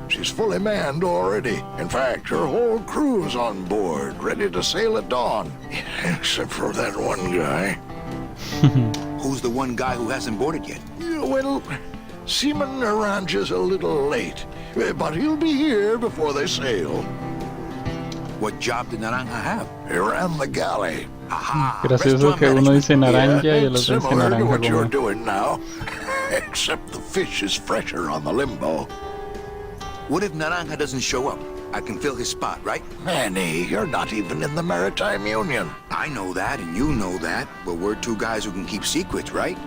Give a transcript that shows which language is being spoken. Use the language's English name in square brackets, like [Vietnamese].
[English] She's fully manned already. In fact, her whole crew's on board, ready to sail at dawn. Except for that one guy. Who's the one guy who hasn't boarded yet? Yeah, well, Seaman Naranja's a little late, but he'll be here before they sail. What job did Naranja have? He ran the galley. [Spanish] Gracioso que uno dice naranja y el otro dice [English] Similar to naranja what you're doing now, except the fish is fresher on the limbo. What if Naranja doesn't show up? I can fill his spot, right? Manny, you're not even in the Maritime Union. I know that, and you know that, but we're two guys who can keep secrets, right?